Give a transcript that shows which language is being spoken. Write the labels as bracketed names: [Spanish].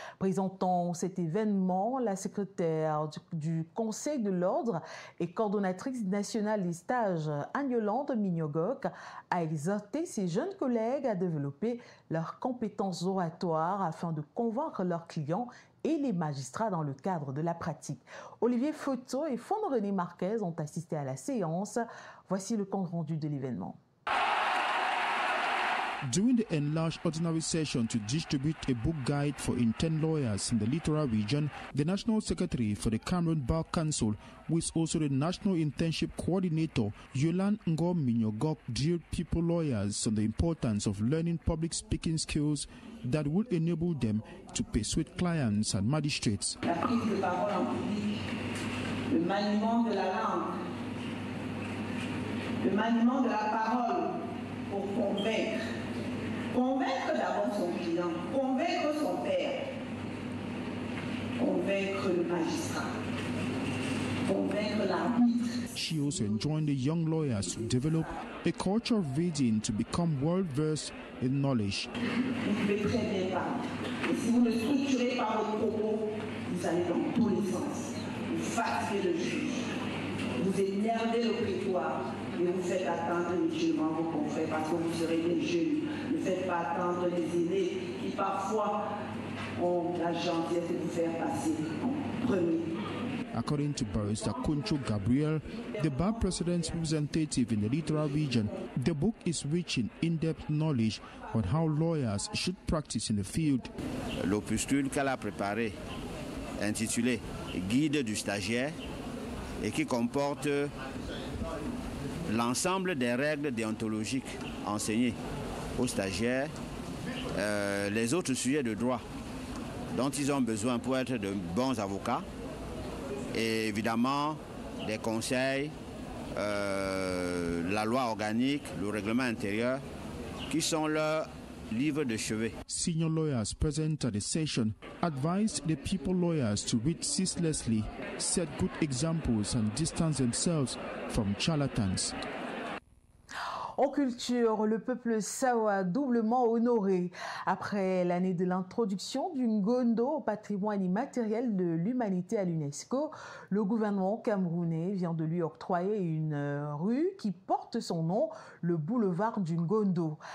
[French] Présentant cet événement, la secrétaire du Conseil de l'Ordre et coordonnatrice nationale des stages, Agnolande Mignogok, a exhorté ses jeunes collègues à développer leurs compétences oratoires afin de convaincre leurs clients et les magistrats dans le cadre de la pratique. Olivier Photo et Fon-René Marquez ont assisté à la séance. Voici le compte rendu de l'événement. [English] During the enlarged ordinary session to distribute a book guide for intern lawyers in the Littoral region, the National Secretary for the Cameroon Bar Council, who is also the National Internship Coordinator, Yolande Ngom Mignogok, drilled people lawyers on the importance of learning public speaking skills that would enable them to persuade clients and magistrates. [French] La prise de parole en public le maniement de la langue, le maniement de la parole pour convaincre. Convaincre d'abord son client, convaincre son père, convaincre le magistrat, convaincre l'arbitre. [English] She also enjoined the young lawyers to develop a culture of reading to become well-versed in knowledge. [French] Vous pouvez très bien parler. Et si vous le structurez par votre propos, vous allez dans tous les sens. Vous fatiguez le juge, vous énervez le prétoire et vous faites attendre inutilement vos confrères parce que vous serez des jeunes. Ne faites pas attendre les aînés qui parfois ont la gentillesse de vous faire passer en premier. [English] According to Barrister Kuncho Gabriel, the bar president's representative in the Littoral region, the book is rich in in-depth knowledge on how lawyers should practice in the field. [French] L'opuscule qu'elle a préparé, intitulé Guide du stagiaire, et qui comporte l'ensemble des règles déontologiques enseignées aux stagiaires, les autres sujets de droit dont ils ont besoin pour être de bons avocats, et évidemment des conseils, la loi organique, le règlement intérieur, qui sont leurs livres de chevet. [English] Senior lawyers present at the session advised the people lawyers to read ceaselessly, set good examples and distance themselves from charlatans. [French] En culture, le peuple Sawa doublement honoré. Après l'année de l'introduction du Ngondo au patrimoine immatériel de l'humanité à l'UNESCO, le gouvernement camerounais vient de lui octroyer une rue qui porte son nom, le boulevard du Ngondo.